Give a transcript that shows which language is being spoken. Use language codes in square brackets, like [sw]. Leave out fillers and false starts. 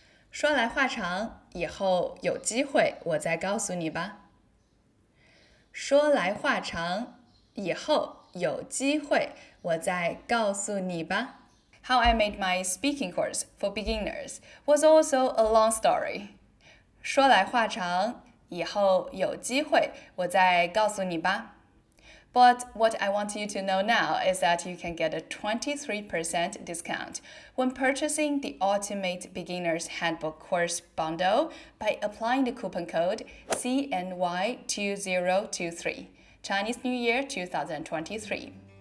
[zh] 说来话长，以后有机会我再告诉你吧。说来话长，以后有机会我再告诉你吧。 [en] How I made my speaking course for beginners was also a long story. [zh] 说来话长，以后有机会我再告诉你吧。 [en] But what I want you to know now is that you can get a 23% discount when purchasing the Ultimate Beginner's Handbook course bundle by applying the coupon code CNY2023, Chinese New Year 2023.